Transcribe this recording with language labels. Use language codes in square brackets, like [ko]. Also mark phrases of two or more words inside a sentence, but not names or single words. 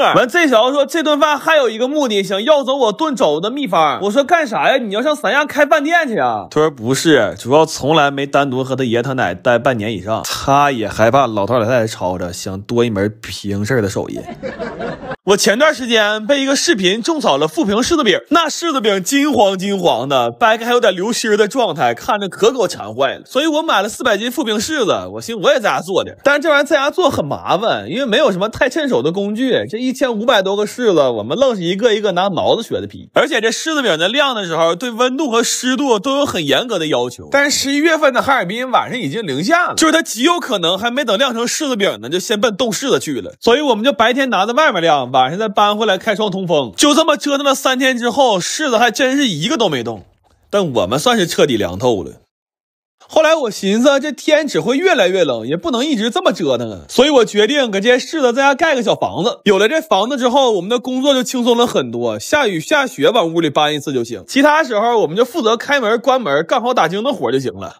[zh] 完，這小子說這頓飯還有一個目的，想要走我燉肘子的秘方。我說幹啥呀？你要上三亞開飯店去啊？他說不是，主要從來沒單獨和他爺他奶待半年以上，他也害怕老頭老太太吵着，想多一門平事的手藝。我前段時間被一個視頻種草了富平柿子餅，那柿子餅金黃的，掰開還有點流心的狀態，看着可給我饞壞了。所以我買了400斤富平柿子，我尋思我也在家做點。但是這玩意在家做很麻煩，因為沒有什麼太趁手的工具。這1500多個柿子，我們愣是一個一個拿錨子削的皮。而且這柿子餅在晾的時候，對溫度和濕度都有很嚴格的要求。但是11月份的哈爾濱晚上已經零下了，就是它極有可能還沒等晾成柿子餅呢，就先奔凍柿子去了。所以我們就白天拿在外面晾，晚上再搬回來開窗通風。就這麼折騰了3天之後，柿子還真是一個都沒動。但我們算是徹底涼透了。後來我尋思這天只會越來越冷，也不能一直這麼折騰啊，所以我決定給這些柿子在家蓋個小房子。有了這房子之後，我們的工作就輕鬆了很多，下雨下雪往屋裡搬一次就行，其他時候我們就負責開門關門幹好打更的活就行了。